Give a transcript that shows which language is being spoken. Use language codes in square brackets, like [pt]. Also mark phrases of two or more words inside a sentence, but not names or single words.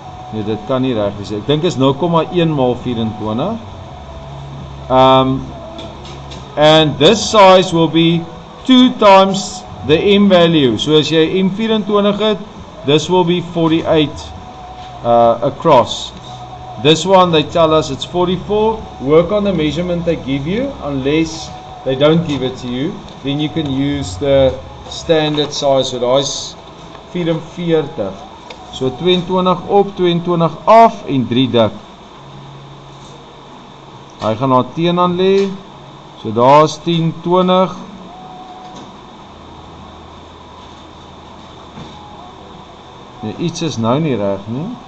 [af] Nee, dit kan nie reg wees. Ek dink is 0,1 maal 24. [en] And this size will be 2 times the M value. [af] So as jy M24 het, [en] this will be 48 across. This one they tell us it's 44. Work on the measurement they give you, unless they don't give it to you. Then you can use the standard size. [af] So daai's 44. So 22 op, 22 af en 3 dik. Hy gaan daar teenoor lê. So daar's 10, 20. Nee, iets is nou nie reg nie.